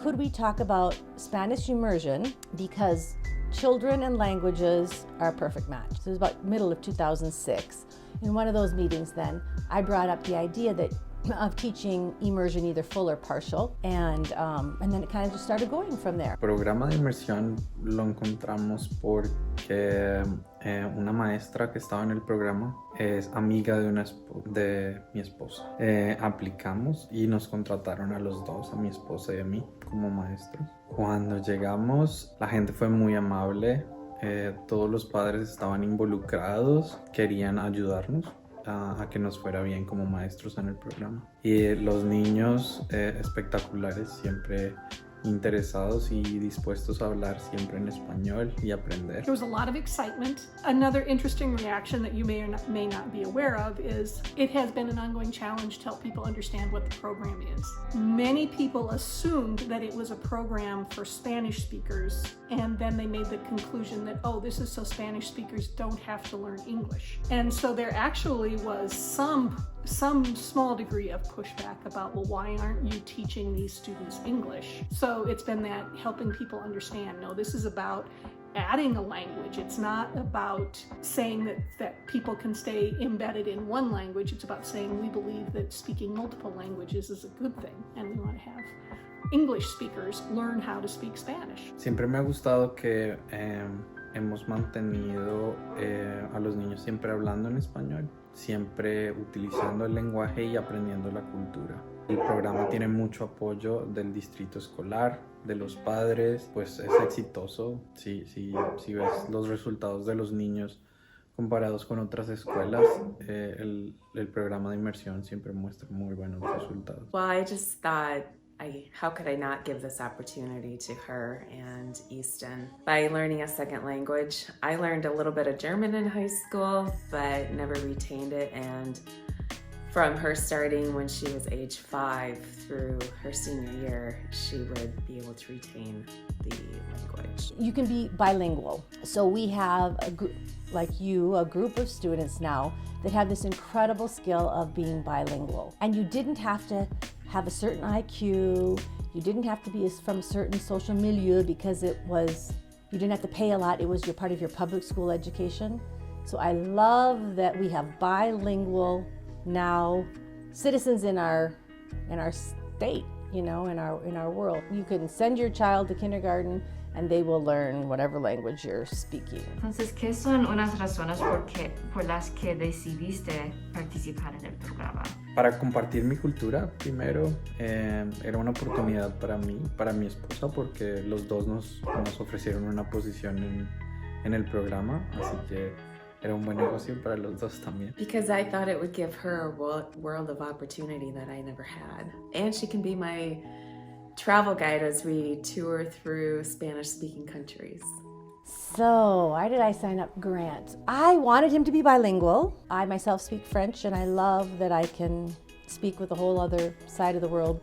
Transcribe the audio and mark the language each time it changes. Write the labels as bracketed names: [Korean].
[English] Could we talk about Spanish immersion? Because children and languages are a perfect match. So it was about middle of 2006. In one of those meetings then, I brought up the idea of teaching immersion either full or partial, and then it kind of just started going from there. [Spanish] El programa de inmersión lo encontramos porque una maestra que estaba en el programa es amiga de mi esposa. Aplicamos y nos contrataron a los dos, a mi esposa y a mí, como maestros. Cuando llegamos, la gente fue muy amable. Todos los padres estaban involucrados, querían ayudarnos a que nos fuera bien como maestros en el programa. Y los niños espectaculares, siempre interesados y dispuestos a hablar siempre en español y aprender. [English] There was a lot of excitement. Another interesting reaction that you may not be aware of is it has been an ongoing challenge to help people understand what the program is. Many people assumed that it was a program for Spanish speakers, and then they made the conclusion that, oh, this is so Spanish speakers don't have to learn English. And so there actually was some small degree of pushback about, well, why aren't you teaching these students English? So it's been that helping people understand, no, this is about adding a language. It's not about saying that people can stay embedded in one language. It's about saying we believe that speaking multiple languages is a good thing, and we want to have English speakers learn how to speak Spanish. [Spanish] Siempre me ha gustado que hemos mantenido a los niños siempre hablando en español, siempre utilizando el lenguaje y aprendiendo la cultura. El programa tiene mucho apoyo del distrito escolar, de los padres, pues es exitoso. Si ves los resultados de los niños comparados con otras escuelas, el programa de Inmersión siempre muestra muy buenos resultados. [English] Well, I just thought, how could I not give this opportunity to her and Easton? By learning a second language, I learned a little bit of German in high school, but never retained it. And from her starting when she was age 5 through her senior year, she would be able to retain the language. You can be bilingual. So we have a group of students now that have this incredible skill of being bilingual. And you didn't have to have a certain IQ, you didn't have to be from a certain social milieu because you didn't have to pay a lot, it was part of your public school education. So I love that we have bilingual now citizens in our state, in our world. You can send your child to kindergarten and they will learn whatever language you're speaking. [Spanish] Entonces, ¿qué son unas razones por las que decidiste participar en el programa? Para compartir mi cultura, primero, era una oportunidad para mí, para mi esposa, porque los dos nos ofrecieron una posición en el programa, así que era un buen negocio para los dos también. [English] Because I thought it would give her a world of opportunity that I never had. And she can be my travel guide as we tour through Spanish-speaking countries. So, why did I sign up Grant? I wanted him to be bilingual. I myself speak French, and I love that I can speak with the whole other side of the world.